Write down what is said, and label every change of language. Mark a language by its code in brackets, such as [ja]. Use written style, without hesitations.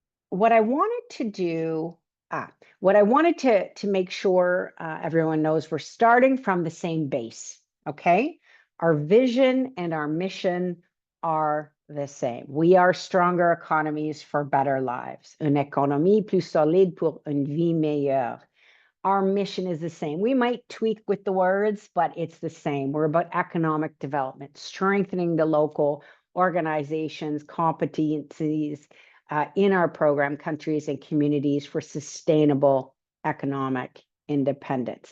[en] What I wanted to do, to make sure everyone knows, we're starting from the same base, okay? Our vision and our mission are the same. We are stronger economies for better lives. [fr] Une économie plus solide pour une vie meilleure. [en] Our mission is the same. We might tweak with the words, but it's the same. We're about economic development, strengthening the local organizations, competencies in our program countries and communities for sustainable economic independence.